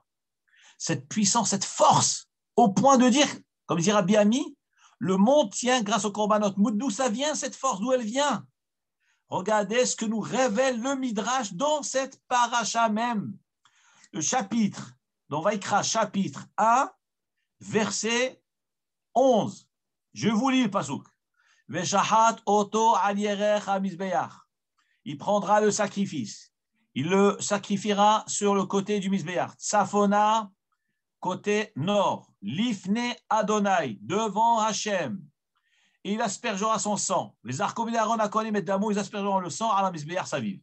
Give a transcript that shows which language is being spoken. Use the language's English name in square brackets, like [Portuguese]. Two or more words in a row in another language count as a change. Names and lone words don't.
[French] Cette puissance, cette force, au point de dire, comme dit Rabbi Ami, le monde tient grâce au korbanot. D'où ça vient cette force, d'où elle vient? Regardez ce que nous révèle le Midrash dans cette paracha même. Le chapitre, dans Vaikra, chapitre 1, verset 11. Je vous lis le pasuk. [Hebrew] ושחט אתו על ירך המזבח. [French] Il prendra le sacrifice. Il le sacrifiera sur le côté du Mizbeach. Tsafona, côté nord. [Hebrew] לפני ה, [French] devant Hachem. Et il aspergera son sang. Les archontes d'Aaron, [Hebrew] הכהנים את דמו, [French] ils aspergeront le sang à la [Hebrew] מזבח סביב.